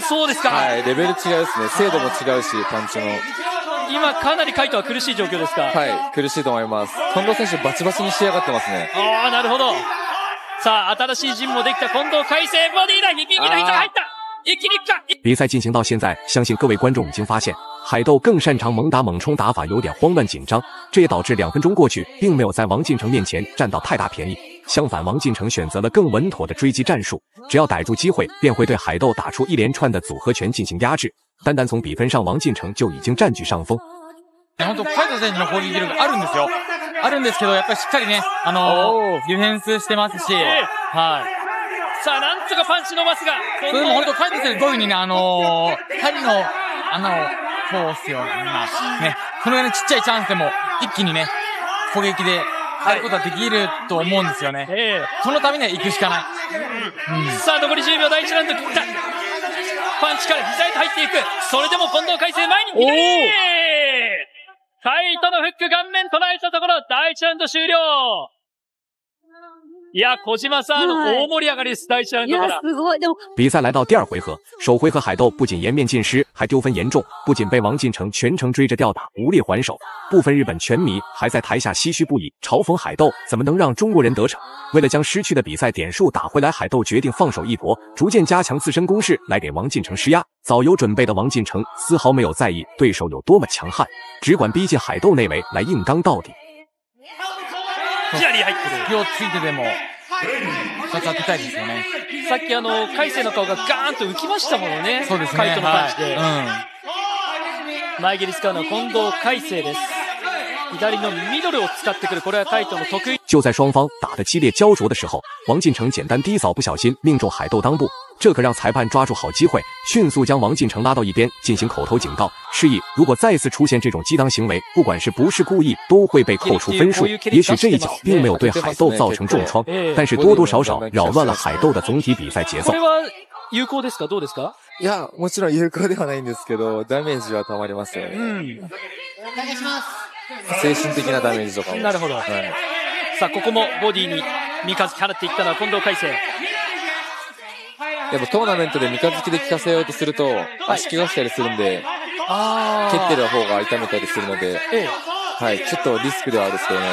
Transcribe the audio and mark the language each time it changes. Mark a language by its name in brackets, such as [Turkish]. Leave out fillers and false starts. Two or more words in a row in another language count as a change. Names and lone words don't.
[Japanese] そうですか。はい、レベル違うですね。精度も違うし、パンチの。今かなり海斗は苦しい状況ですか？はい、苦しいと思います。近藤選手バチバチに仕上がってますね。ああ、なるほど。さあ、新しい陣もできた近藤海星、ボディライン、右の膝が入った。一気にいくか。 [Chinese] 比赛进行到现在，相信各位观众已经发现，海斗更擅长猛打猛冲打法，有点慌乱紧张，这也导致2分钟过去，并没有在王晋成面前占到太大便宜。相反，王晋成选择了更稳妥的追击战术，只要逮住机会，便会对海斗打出一连串的组合拳进行压制。单单从比分上，王晋成就已经占据上风。 [Japanese] 本当海斗選手の攻撃力あるんですよ。あるんですけど、やっぱりしっかりね、ディフェンスしてますし、はい。さあ、なんとかパンチ伸ばすが。それも本当、海斗選手どういう風にね、針の穴を通すような、ね、そのぐらいのちっちゃいチャンスでも一気にね、攻撃でやることができると思うんですよね。そのためには行くしかない。さあ、残り10秒、第1ラウンド切った。パンチから膝へと入っていく。それでも近藤海星前に左。海斗のフック顔面捉えたところ、第1ラウンド終了。いや、小島さん、大盛り上がりです。第1ラウンドから。すごい。でも [Chinese] 比赛来到第2回合，首回合海斗不仅颜面尽失，还丢分严重，不仅被王晋成全程追着吊打，无力还手，部分日本拳迷还在台下唏嘘不已，嘲讽海斗怎么能让中国人得逞。为了将失去的比赛点数打回来，海斗决定放手一搏，逐渐加强自身攻势来给王晋成施压。早有准备的王晋成丝毫没有在意对手有多么强悍，只管逼近海斗内围来硬刚到底。 [Japanese] 左入ってる。気をついてでも2つ当てたいですよね。さっき海星の顔がガーンと浮きましたものね。そうですね。海斗のパンチで。前蹴り使うのは近藤海星です。左のミドルを使ってくる。これは海斗の得意。 [Chinese] 就在双方打得激烈焦灼的时候，王进成简单低扫不小心命中海斗裆部，这可让裁判抓住好机会，迅速将王进成拉到一边进行口头警告，示意如果再次出现这种激当行为，不管是不是故意，都会被扣除分数。也许这一脚并没有对海斗造成重创，但是多多少少扰乱了海斗的总体比赛节奏。 [Japanese] 有効ですかどうですか？いや、もちろん有効ではないんですけど、ダメージは溜まりますよね。精神的なダメージとかも。なるほど。さあ、ここもボディに三日月払っていったのは近藤海星。やっぱトーナメントで三日月で効かせようとすると、足怪我したりするんで、蹴ってる方が痛めたりするので、はい、ちょっとリスクではあるんですけどね。